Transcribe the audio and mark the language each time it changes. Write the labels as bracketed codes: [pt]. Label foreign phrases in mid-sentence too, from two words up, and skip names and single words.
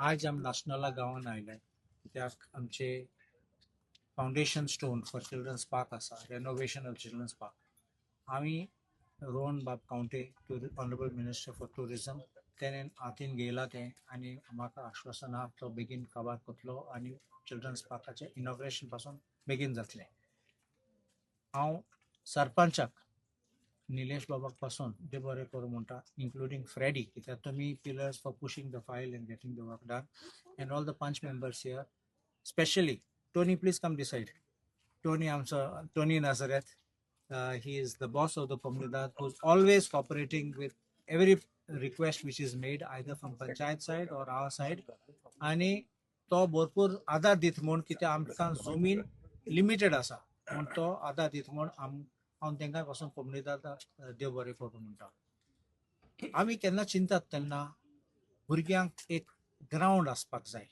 [kok] आज आम नाशनला गांवान आयले कित्याक आमचे [en] foundation stone for children's park [kok] आसा, [en] renovation of children's park [kok] आमी रोहन बाब कावंटे [en] honourable minister for tourism [kok] तेणेन हातीन घेयला तें आनी म्हाका आश्वासन आहा तो बेगीन काबार करतलो आनी चिल्ड्रन्स पार्काचें इनॉग्रेशन पासून बेगीन जातलें. हांव सरपंचाक निलेश बाबाक पासून देव बरें करूं म्हणटा, [en] including Freddy, [kok] कित्याक तुमी [en] pillars for pushing the file and getting the work done, and all the panch members here, specially Tony. Please come this side. Tony, Tony Nazareth. He is the boss of the Comunidad, who's always cooperating with every request which is made, either from Panchayat side or our side. [kok] आणि तो भरपूर आदार दित म्हूण कित्याक आमकां जमीन लिमिटेड आसा म्हूण तो आदार दित म्हूण हांव तांकां पासून कोमुनिदाद देव बरें करूं म्हणटा. आमी केन्ना चिंतात तेन्ना भुरग्यांक एक ग्रावंड आसपाक जाय.